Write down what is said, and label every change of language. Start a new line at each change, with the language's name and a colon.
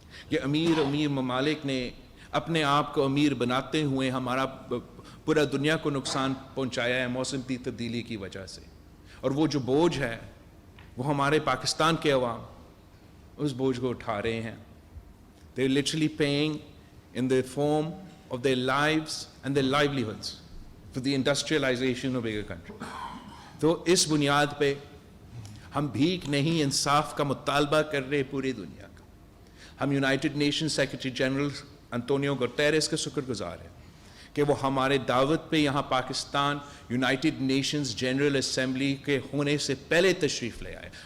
Urdu: یہ امیر ممالک نے اپنے آپ کو امیر بناتے ہوئے ہمارا پورا دنیا کو نقصان پہنچایا ہے موسم کی تبدیلی کی وجہ سے. اور وہ جو بوجھ ہے وہ ہمارے پاکستان کے عوام اس بوجھ کو اٹھا رہے ہیں.
English: They are literally paying in the form of their lives and their livelihoods for the industrialization of bigger country.
Urdu: تو اس بنیاد پہ ہم بھیک نہیں انصاف کا مطالبہ کر رہے پوری دنیا کا. ہم United nation secretary general انطونیو Guterres کا شکر گزار ہیں کہ وہ ہمارے دعوت پہ یہاں Pakistan United nations general assembly کے ہونے سے پہلے تشریف لے آئے.